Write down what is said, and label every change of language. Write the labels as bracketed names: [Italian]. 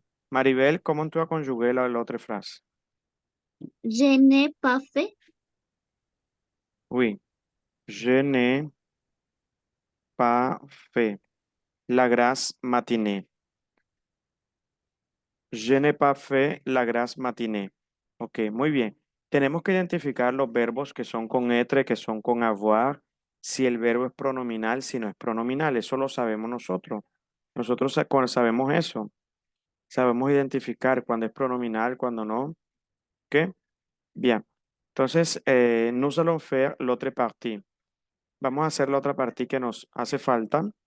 [Spanish] Maribel, ¿cómo tú conjugué la otra frase? [French] Je n'ai pas fait. Oui. Je n'ai pas fait la grasse matinée. Je n'ai pas fait la grasse matinée. [Spanish] Ok, muy bien. Tenemos que identificar los verbos que son con être, que son con avoir, si el verbo es pronominal, si no es pronominal. Eso lo sabemos nosotros. Nosotros sabemos eso. Sabemos identificar cuando es pronominal, cuando no. Ok, bien. [French] Entonces, nous allons faire l'autre partie. [Spanish] Vamos a hacer la otra parte que nos hace falta.